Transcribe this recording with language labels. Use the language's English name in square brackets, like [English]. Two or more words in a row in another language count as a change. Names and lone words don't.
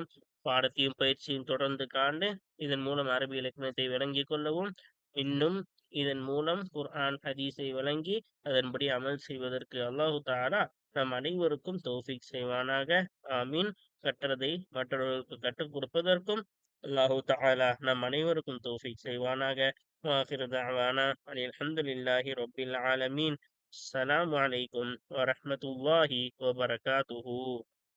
[Tamil] பாடத்தையும் பயிற்சியும் தொடர்ந்து காண்டு இதன் மூலம் அரபி இலக்கணத்தை விளங்கிக் கொள்ளவும், இன்னும் இதன் மூலம் குர்ஆன் ஹதீஸை விளங்கி அதன்படி அமல் செய்வதற்கு [Arabic] الله تعالى [Tamil] நம் அனைவருக்கும் தௌஃபீக் செய்வானாக. ஆமீன். கற்றதை மற்றவர்களுக்கு கற்றுக் கொடுப்பதற்கும் [Arabic] الله تعالى [Tamil] நம் அனைவருக்கும் தௌஃபீக் செய்வானாக. [Arabic] وآخر دعوانا أن الحمد لله رب العالمين. السلام عليكم ورحمة الله وبركاته.